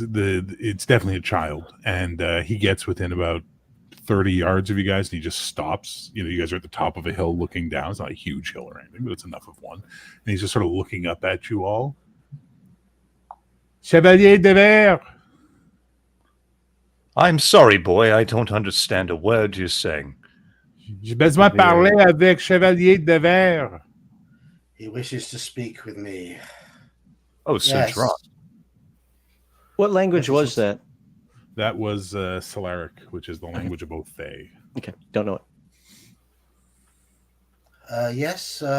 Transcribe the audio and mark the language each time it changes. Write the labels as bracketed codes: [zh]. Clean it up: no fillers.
[en] It's definitely a child, and he gets within about 30 yards of you guys, and he just stops. You know, you guys are at the top of a hill looking down. It's not a huge hill or anything, but it's enough of one. And he's just sort of looking up at you all. [fr] Chevalier de Vert. [en] I'm sorry, boy. I don't understand a word you're saying. [fr] J'ai besoin de parler avec Chevalier de Vert. [en] He wishes to speak with me. Oh, Sir Yes. Gerard. What language was that? That was Solaric, which is the language of both Fae. Okay, don't know it. Yes.